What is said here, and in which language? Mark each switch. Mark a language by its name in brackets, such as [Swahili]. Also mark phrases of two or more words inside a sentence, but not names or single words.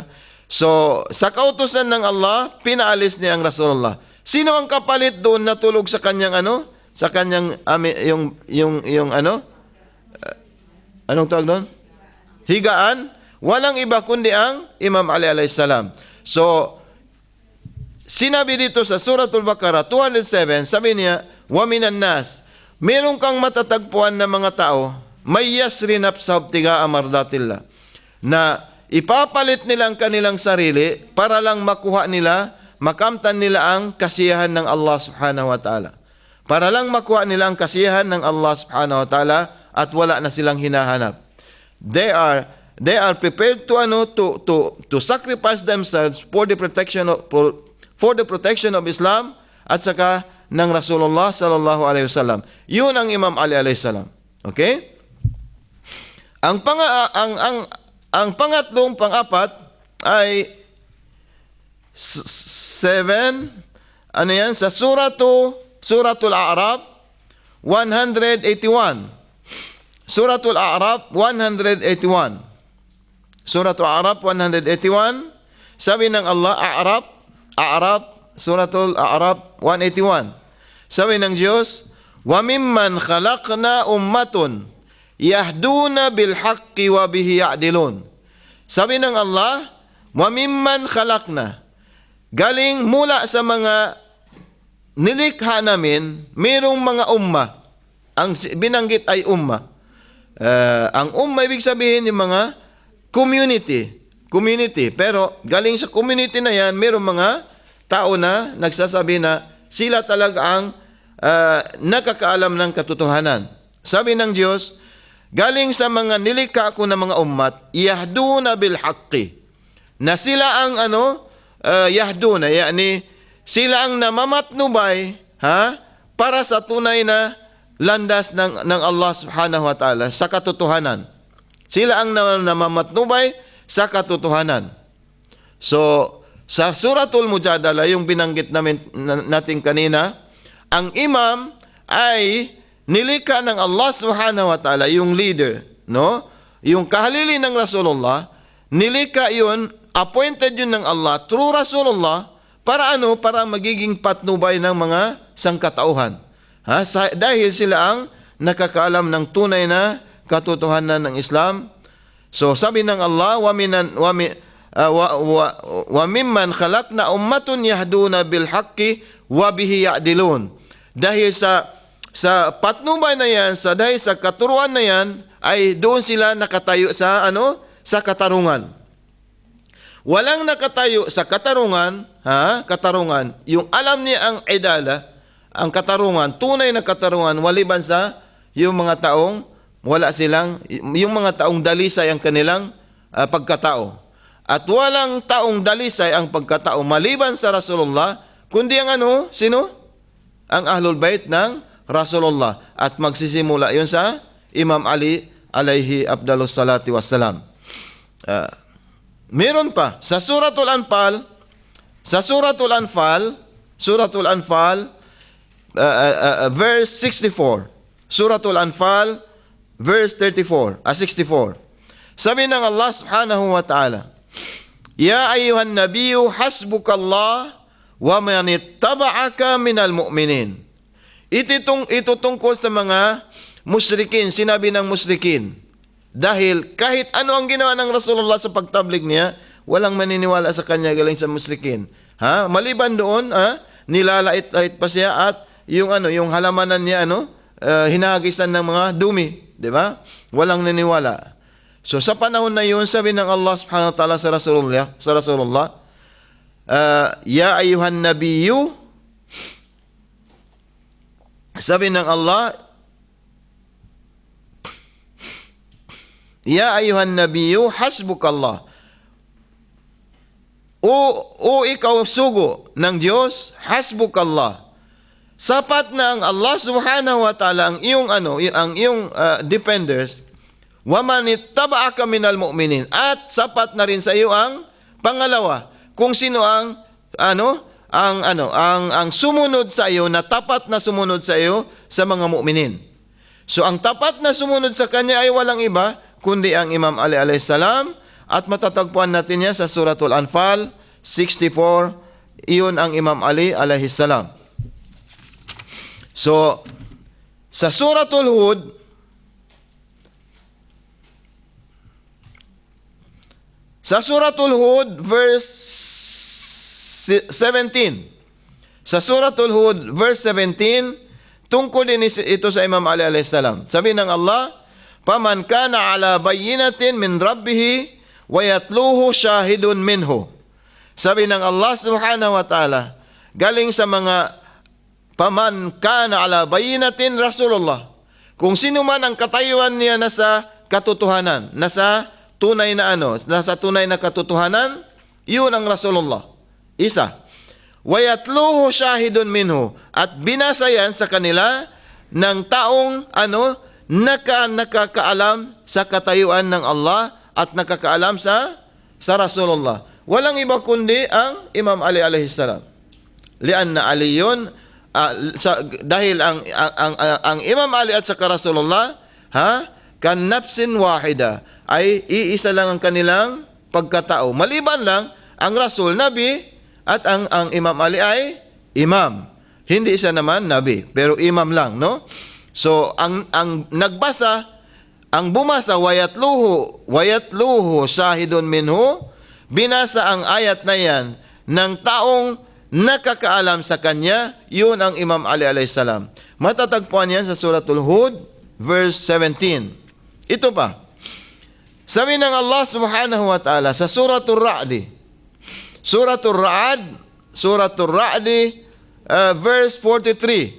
[Filipino] So sa kautusan ng Allah, pinaalis niya ang Rasulullah. Sino ang kapalit doon na tulog sa kanyang sa kanyang anong tawag doon? Higaan. Walang iba kundi ang Imam Ali [Arabic] عليه السلام. [Filipino] So sinabi dito sa Suratul Baqarah 207, sabi niya, [Arabic] ومن الناس, [Filipino] meron kang matatagpuan na mga tao, [Arabic] من يشري نفسه ابتغاء مرضات الله, [Filipino] na ipapalit nila ang kanilang sarili para lang makuha nila, makamtan nila ang kasiyahan ng Allah [Arabic] سبحانه وتعالى. [Filipino] Para lang makuha nila ang kasiyahan ng Allah [Arabic] سبحانه وتعالى [Filipino] at wala na silang hinahanap. [English] They are prepared to sacrifice themselves for the protection of Islam [Filipino] at saka ng [English] Rasulullah [Arabic] صلى الله عليه وسلم. [Filipino] Yun ang Imam Ali [Arabic] عليه السلام. [Filipino] Okay? Ang pangatlong pang-apat ay 7 sa Suratul A'raf 181. Suratul A'raf 181. Suratul A'raf 181. Sabi ng Allah, A'raf, Suratul A'raf 181. Sabi ng Diyos, [Arabic] وممن خلقنا أمة يهدون بالحق وبه يعدلون. [Filipino] Sabi ng Allah, [Arabic] وممن خلقنا, [Filipino] galing mula sa mga nilikha namin, mayroong mga umma. Ang binanggit ay umma. Ang umma, ibig sabihin yung mga community. Pero galing sa community na yan, mayroong mga tao na nagsasabi na sila talaga ang nakakaalam ng katotohanan. Sabi ng Diyos, galing sa mga nilikha ko na mga ummat, [Arabic] يهدون بالحق, [Filipino] na sila ang yahduna, yani sila ang namamatnubay para sa tunay na landas ng Allah [Arabic] سبحانه وتعالى, [Filipino] sa katotohanan. Sila ang namamatnubay sa katotohanan. So sa Suratul Mujadala, yung binanggit natin kanina, ang imam ay nilikha ng Allah [Arabic] سبحانه وتعالى, [Filipino] yung leader, yung kahalili ng Rasulullah, nilikha yun, appointed yun ng Allah through Rasulullah, para para magiging patnubay ng mga sangkatauhan. Dahil sila ang nakakaalam ng tunay na katotohanan ng Islam. So sabi ng Allah, [Arabic] وممن خلقنا أمة يهدون بالحق وبه يعدلون. [Filipino] Dahil sa patnubay na yan, dahil sa katuruan na yan, ay doon sila nakatayo sa katarungan. Walang nakatayo sa katarungan, yung alam niya ang idala, ang katarungan, tunay na katarungan, waliban sa yung mga taong wala silang, yung mga taong dalisay ang kanilang pagkatao. At walang taong dalisay ang pagkatao maliban sa Rasulullah, kundi ang ano? Sino? Ang Ahlul Bait ng Rasulullah. At magsisimula yun sa Imam Ali [Arabic] عليه أفضل الصلاة والسلام. [Filipino] Meron pa sa Suratul Anfal, verse 64. Suratul Anfal verse 64. Sabi ng [Arabic] الله سبحانه وتعالى يا أيها النبي حسبك الله ومن اتبعك من المؤمنين. [Filipino] Ito tungkol sa mga musyrikin, sinabi ng musyrikin. Dahil kahit ano ang ginawa ng Rasulullah sa pagtablig niya, walang maniniwala sa kanya galing sa musyrikin. Maliban doon, nilalait-lait pa siya at yung halamanan niya hinahagisan ng mga dumi, di ba? Walang naniwala. So sa panahon na yun, sabi ng Allah [Arabic] سبحانه وتعالى [Filipino] sa Rasulullah, [Arabic] يا أيها النبي, [Filipino] sabi ng Allah, [Arabic] يا أيها النبي حسبك الله. [Filipino] O ikaw sugo ng Diyos, hasbukallah. Sapat na ang Allah [Arabic] سبحانه وتعالى [Filipino] ang iyong defenders, [Arabic] ومن اتبعك من المؤمنين, [Filipino] at sapat na rin sa iyo ang pangalawa, kung sino ang sumunod sa iyo, na tapat na sumunod sa iyo sa mga mu'minin. So ang tapat na sumunod sa kanya ay walang iba kundi ang Imam Ali [Arabic] عليه السلام, [Filipino] at matatagpuan natin yan sa Suratul Anfal 64. Iyon ang Imam Ali [Arabic] عليه السلام. [Filipino] So sa Suratul Hud, verse 17. Sa Suratul Hud verse 17, tungkol din ito sa Imam Ali [Arabic] عليه السلام. [Filipino] Sabi ng [Arabic] الله أفمن كان على بينة من ربه ويتلوه شاهد منه. [Filipino] Sabi ng Allah [Arabic] سبحانه وتعالى, [Filipino] galing sa mga [Arabic] فمن كان على بينة [Filipino] Rasulullah. Kung sino man ang katayuan niya nasa katotohanan, nasa tunay na katotohanan, yun ang Rasulullah. Isa. [Arabic] ويتلوه شاهد منه, [Filipino] at binasa yan sa kanila ng taong nakakaalam sa katayuan ng Allah at nakakaalam sa Rasulullah. Walang iba kundi ang Imam Ali [Arabic] عليه السلام. [Filipino] Lianna Ali yun, dahil ang Imam Ali at saka Rasulullah, [Arabic] كنفس واحدة, [Filipino] ay iisa lang ang kanilang pagkatao. Maliban lang ang Rasul, Nabi, at ang Imam Ali ay Imam. Hindi siya naman Nabi, pero Imam lang, no? So, ang bumasa, [Arabic] ويتلوه شاهد منه, [Filipino] binasa ang ayat na yan ng taong nakakaalam sa kanya, yun ang Imam Ali [Arabic] عليه السلام. [Filipino] Matatagpuan yan sa Suratul Hud, verse 17. Ito pa. Sabi ng Allah [Arabic] سبحانه وتعالى [Filipino] sa Suratul Ra'd, verse 43.